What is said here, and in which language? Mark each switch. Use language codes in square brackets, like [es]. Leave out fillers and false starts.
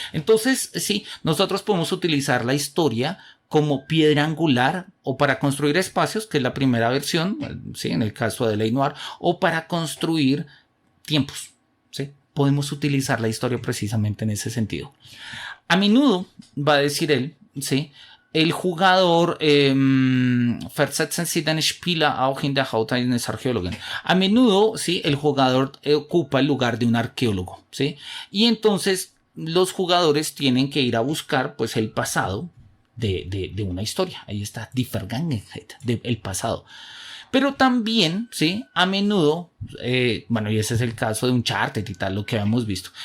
[es] Entonces, sí, nosotros podemos utilizar la historia como piedra angular o para construir espacios, que es la primera versión, ¿sí?, en el caso de LA Noire, o para construir tiempos, ¿sí? Podemos utilizar la historia precisamente en ese sentido. A menudo, va a decir él, ¿sí?, el jugador [de] versetzen Sie den Spieler auch in der Haut eines Archäologen. [es] A menudo, ¿sí?, el jugador ocupa el lugar de un arqueólogo, ¿sí? Y entonces los jugadores tienen que ir a buscar pues el pasado de una historia. Ahí está, [de] Die Vergangenheit, [es] el pasado. Pero también, ¿sí?, a menudo, y ese es el caso de Uncharted y tal, lo que habíamos visto.